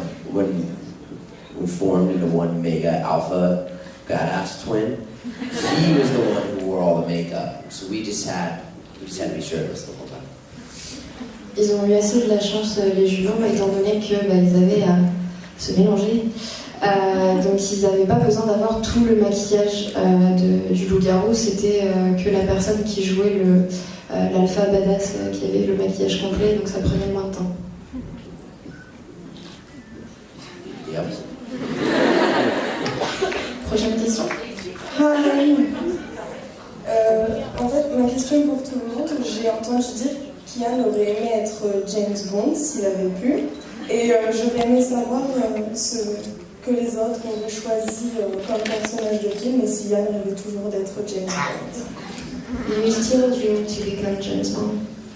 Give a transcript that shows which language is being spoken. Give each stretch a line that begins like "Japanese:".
English: When we formed into one mega alpha badass twin, he was the one who wore all the makeup. So we just had to be shirtless the whole time.
French: Ils ont eu assez de la chance, les jumeaux, étant donné qu'ils avaient à se mélanger. Donc ils n'avaient pas besoin d'avoir tout le maquillage du loup-garou, c'était que la personne qui jouait l'alpha badass qui avait le maquillage complet, donc ça prenait moins de temps.
English: Yep.
French: Prochaine question. En fait, ma question pour tout le monde, j'ai entendu dire qu'Ian aurait aimé être James Bond s'il avait pu, et j'aurais aimé savoir ce que les autres ont choisi comme personnage de film, et si Ian rêvait toujours d'être James Bond.
English: Do you still dream to become James Bond?